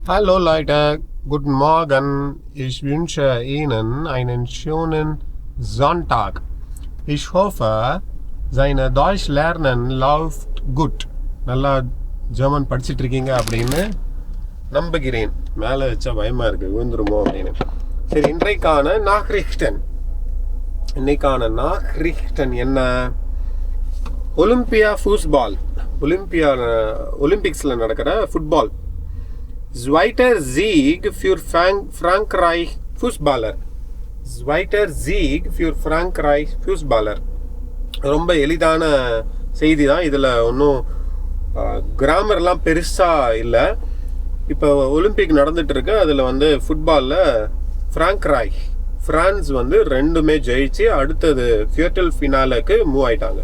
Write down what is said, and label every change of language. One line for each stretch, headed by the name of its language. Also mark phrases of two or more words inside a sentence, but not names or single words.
German: Hallo Leute, guten Morgen. Ich wünsche Ihnen einen schönen Sonntag. Ich hoffe, seine Deutsch lernen läuft gut.
Tamil: நல்லா ஜெர்மன் படிச்சுட்டு இருக்கீங்க அப்படின்னு நம்புகிறேன். மேலே வச்சா பயமாக இருக்குது, விழுந்துருமோ அப்படின்னு. சரி, இன்றைக்கான நாக்ரிக்டன் என்ன?
German: Olympia Fußball,
Tamil: ஒலிம்பிக்ஸில் நடக்கிற ஃபுட்பால்.
German: Zweite sieg für frankreich fußballer. Zweite sieg für frankreich fußballer.
Tamil: ரொம்ப எளிதான செய்தி தான். இதில் ஒன்றும் கிராமர்லாம் பெருசாக இல்லை. இப்போ ஒலிம்பிக் நடந்துகிட்ருக்கு. அதில் வந்து ஃபுட்பாலில் ஃப்ரான்ஸ் வந்து ரெண்டுமே ஜெயிச்சு அடுத்தது ஃபியர்டல் ஃபினாலுக்கு மூவ் ஆயிட்டாங்க.